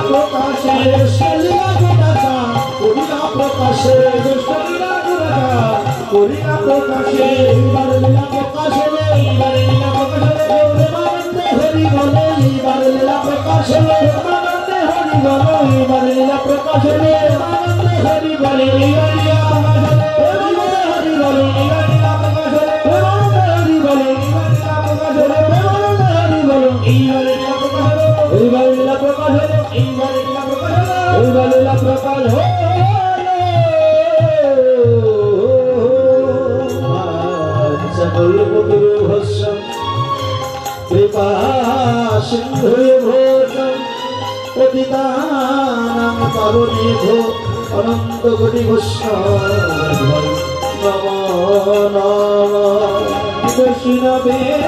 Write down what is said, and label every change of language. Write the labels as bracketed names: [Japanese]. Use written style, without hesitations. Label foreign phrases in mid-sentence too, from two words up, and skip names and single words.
[Bangla] প্রকাশে দুষ্ট লীলা প্রকাশা করি না প্রকাশে দুষ্ট লীলা প্রকাশা করি না প্রকাশে এইবার লীলা প্রকাশে এইবার লীলা প্রকাশে প্রেমানন্দে হরি বলে এইবার লীলা প্রকাশে প্রেমানন্দে হরি বলে এইবার লীলা প্রকাশে প্রেমানন্দে হরি বলে এইবার লীলা প্রকাশে হরি বলে এইবার লীলা প্রকাশে প্রেমানন্দে হরি বলে এইবার লীলা প্রকাশে এইবার লীলা প্রকাশে এইবার লীলা প্রকাশে এইবার লীলা প্রকাশে [Sanskrit] कृपा सिंधु पतितानां पावनेभ्यो अनंत कोटि वैष्णव नमो नमः वैष्णवे